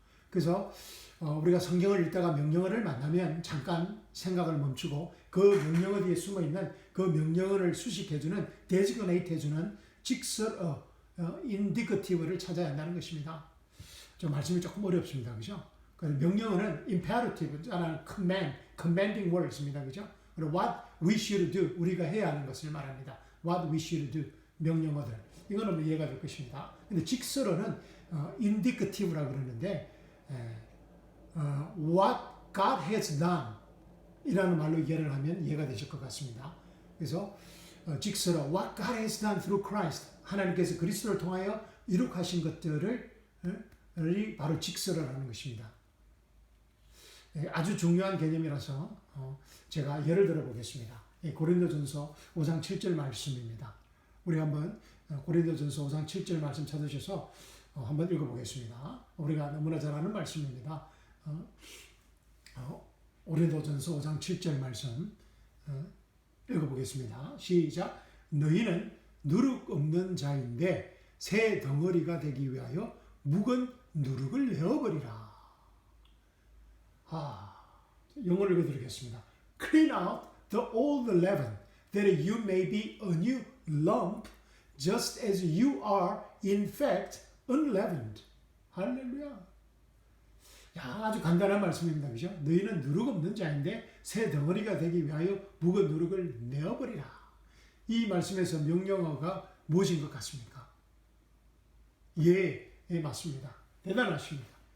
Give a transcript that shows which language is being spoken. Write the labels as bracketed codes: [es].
[ko] 그래서 우리가 성경을 읽다가 명령어를 만나면 잠깐 생각을 멈추고 그 명령어 뒤에 숨어있는 그 명령어를 수식해주는, designate 해주는 직설어, indicative를 찾아야 한다는 것입니다. 좀 말씀이 조금 어렵습니다. 그죠? 명령어는 [en] imperative, commanding words [ko] 입니다. 그죠? 그리고 [en] what we should do, [ko] 우리가 해야 하는 것을 말합니다. [en] what we should do, [ko] 명령어들. 이거는 이해가 될 것입니다. 근데 직설어는 indicative라고 그러는데, [en] what God has done [ko] 이라는 말로 이해를 하면 이해가 되실 것 같습니다. 그래서 직설어 [en] what God has done through Christ, [ko] 하나님께서 그리스도를 통하여 이룩하신 것들을 바로 직설어라는 것입니다. 아주 중요한 개념이라서 제가 예를 들어 보겠습니다. 고린도전서 5장 7절 말씀입니다. 우리 한번 고린도전서 5장 7절 말씀 찾으셔서 한번 읽어보겠습니다. 우리가 너무나 잘 아는 말씀입니다. 고린도전서 5장 7절 말씀 읽어보겠습니다. 시작. 너희는 누룩 없는 자인데 새 덩어리가 되기 위하여 묵은 누룩을 내어버리라. 영어를 읽어드리겠습니다. [en] Clean out the old leaven, that you may be a new lump, just as you are in fact unleavened. [ko] 할렐루야. 아주 간단한 말씀입니다. 그죠? 너희는 누룩 없는 자인데 새 덩어리가 되기 위하여 묵은 누룩을 내어버리라. 이 말씀에서 명령어가 무엇인 것 같습니까? 예, 맞습니다. 대단하십니다.